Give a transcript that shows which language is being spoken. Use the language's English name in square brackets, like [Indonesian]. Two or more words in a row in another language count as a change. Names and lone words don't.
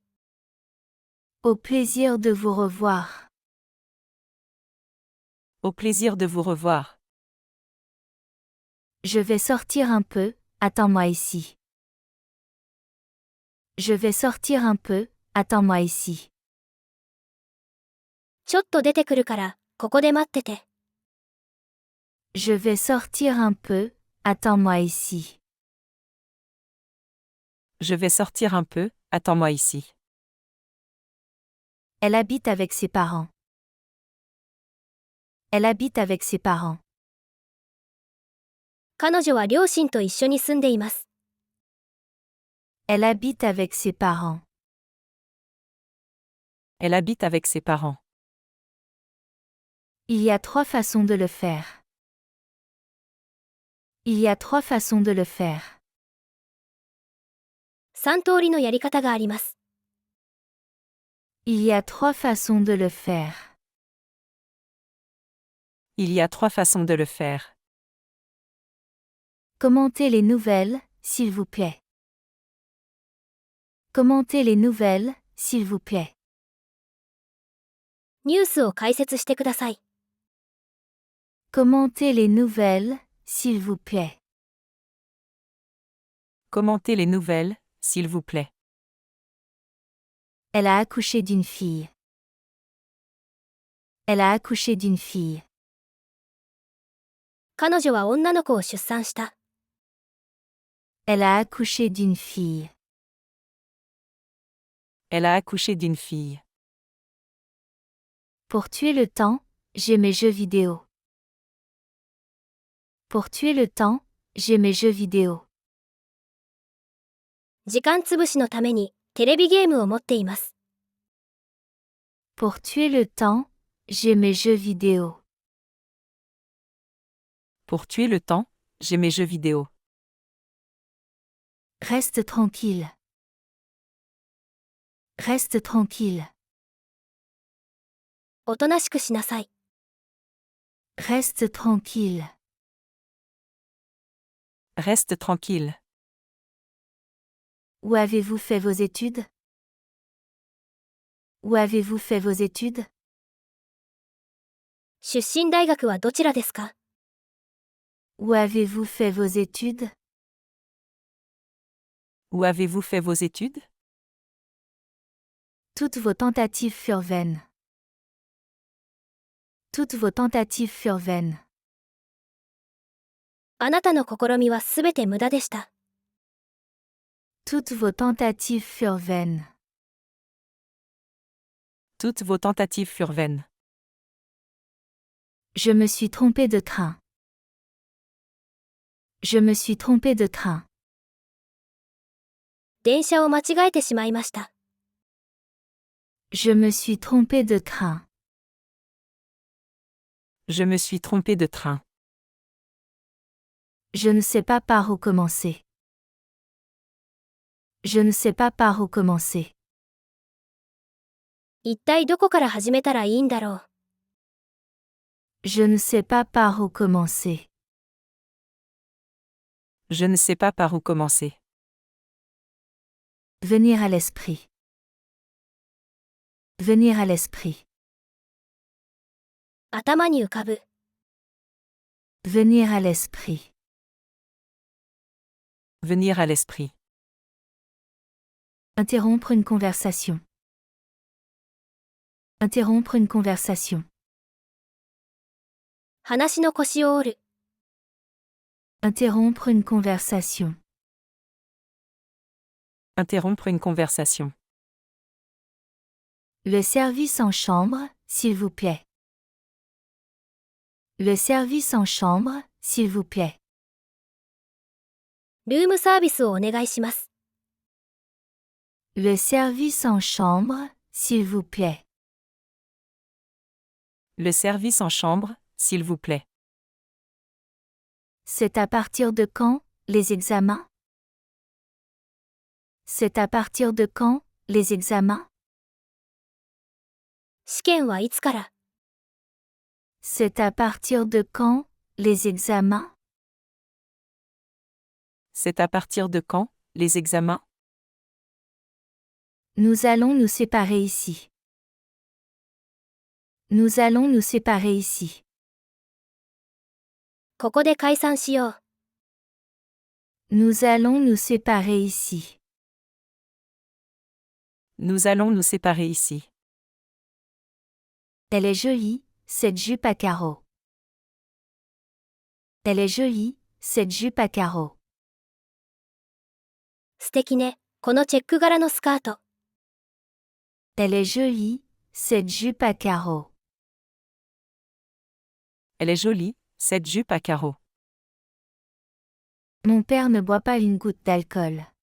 [French] Au plaisir de vous revoir. Au plaisir de vous revoir. Je vais sortir un peu, attends-moi ici. Je vais sortir un peu, attends-moi ici. [Japanese] ちょっと出てくるから、ここで待ってて。 [French] Je vais sortir un peu, attends-moi ici. Je vais sortir un peu, attends-moi ici. Elle habite avec ses parents. Elle habite avec ses parents. [Japanese] 彼女は両親と一緒に住んでいます。 [French] Elle habite avec ses parents. Elle habite avec ses parents. Il y a 3 façons de le faire. Il y a 3 façons de le faire. [Japanese] 3 通りのやり方があります。 [French] Il y a 3 façons de le faire. Il y a 3 façons de le faire. Commentez les nouvelles, s'il vous plaît. Commentez les nouvelles, s'il vous plaît. [Japanese] ニュースを解説してください。 [French] Commentez les nouvelles, s'il vous plaît. Commentez les nouvelles, s'il vous plaît. Elle a accouché d'une fille. Elle a accouché d'une fille. [Japanese] 彼女は女の子を出産した。 [French] Elle a accouché d'une fille. Elle a accouché d'une fille. Pour tuer le temps, j'ai mes jeux vidéo. Pour tuer le temps, j'ai mes jeux vidéo. [Japanese] 時間つぶしのために、テレビゲームを持っています。 [French] Pour tuer le temps, j'ai mes jeux vidéo. Pour tuer le temps, j'ai mes jeux vidéo. Reste tranquille. Reste tranquille. [Japanese] おとなしくしなさい。 [French] Reste tranquille. Reste tranquille. Où avez-vous fait vos études? Où avez-vous fait vos études? [Japanese] 出身大学はどちらですか？ [French] Où avez-vous fait vos études? Où avez-vous fait vos études? Toutes vos tentatives furent vaines. Toutes vos tentatives furent vaines. [Japanese] あなたの試みはすべて無駄でした。 [French] Toutes vos tentatives furent vaines. Toutes vos tentatives furent vaines. Je me suis trompé de train. Je me suis trompé de train. [Japanese] 電車を間違えてしまいました。 [French] Je me suis trompé de train. Je me suis trompé de train. Je ne sais pas par où commencer. Je ne sais pas par où commencer. [Japanese] 一体どこから始めたらいいんだろう。 [French] Je ne sais pas par où commencer. Je ne sais pas par où commencer. Venir à l'esprit. Venir à l'esprit. [Japanese] 頭に浮かぶ。 [French] Venir à l'esprit. Venir à l'esprit. Interrompre une conversation. Interrompre une conversation. [Japanese] 話の腰を折る。 [French] Interrompre une conversation. Interrompre une conversation. Le service en chambre, s'il vous plaît. Le service en chambre, s'il vous plaît. [Japanese] ルームサービスをお願いします。 [French] Le service en chambre, s'il vous plaît. Le service en chambre, s'il vous plaît. C'est à partir de quand, les examens? C'est à partir de quand, les examens? [Japanese] 試験はいつから？ [French] C'est à partir de quand, les examens? C'est à partir de quand, les examens? Nous allons nous séparer ici. Nous allons nous séparer ici. [Japanese] ここで解散しよう。 [French] Nous allons nous séparer ici. Nous allons nous séparer ici. Elle est jolie, cette jupe à carreaux. Elle est jolie, cette jupe à carreaux. [Japanese] 素敵ね、このチェック柄のスカート。 [French] Elle est jolie, cette jupe à carreaux. Elle est jolie, cette jupe à carreaux. Mon père ne boit pas une goutte d'alcool.